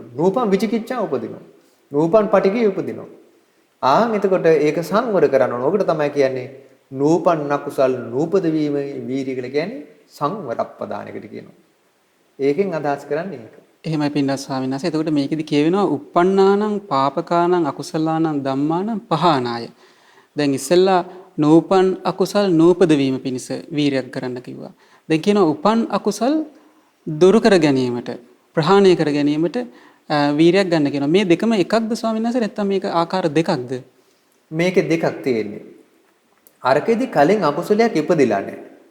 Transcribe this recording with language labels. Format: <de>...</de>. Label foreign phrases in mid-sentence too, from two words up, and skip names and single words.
<si>නූපන් විචිකිච්ඡා උපදිනවා. නූපන් පටිඝය උපදිනවා. එතකොට ඒක සංවර කරන්න ඕන. ඔකට තමයි කියන්නේ නූපන් කුසල් නූපද වීම වීර්ය කියලා කියන්නේ සංවරප්පදානයකට කියනවා. ඒකෙන් අදහස් කරන්නේ ඒක. එහෙමයි පින්නස් ස්වාමීන් වහන්සේ. එතකොට මේකෙදි කියවෙනවා</si> <pi>uppannānaṁ pāpakānaṁ akusalaānaṁ dhammānaṁ pahānāya.</pi> <si>දැන් ඉස්සෙල්ලා නූපන් අකුසල් නූපද වීම පිණිස වීරයක් කරන්න කිව්වා. දැන් කියනවා උපන් අකුසල් දුරු කර ගැනීමට ප්‍රහාණය කර ගැනීමට වීරයක් ගන්න කියනවා. මේ දෙකම එකක්ද ස්වාමීන් වහන්සේ නැත්නම් මේක ආකාර දෙකක්ද? මේකේ දෙකක් තියෙන්නේ. අරකෙදි කලින් අකුසලයක් ඉපදිලා නැහැ.</si>